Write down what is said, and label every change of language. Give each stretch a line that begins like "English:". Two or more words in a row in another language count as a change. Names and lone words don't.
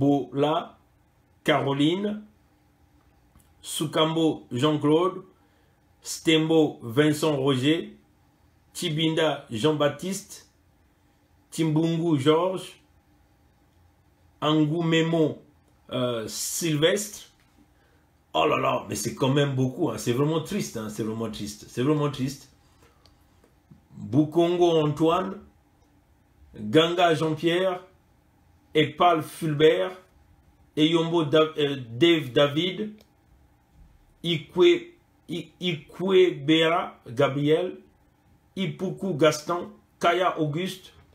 French: Balobola Caroline, Soukambo Jean-Claude, Stembo Vincent Roger, Tibinda Jean-Baptiste, Timbungu Georges, Angou Memo Sylvestre. Oh là là, mais c'est quand même beaucoup, hein. C'est vraiment triste, hein. C'est vraiment triste, c'est vraiment triste. Bukongo Antoine, Ganga Jean-Pierre, Epal Fulbert, Eyombo Dave David, Ikwe Bera Gabriel, Ipuku Gaston, Kaya Auguste,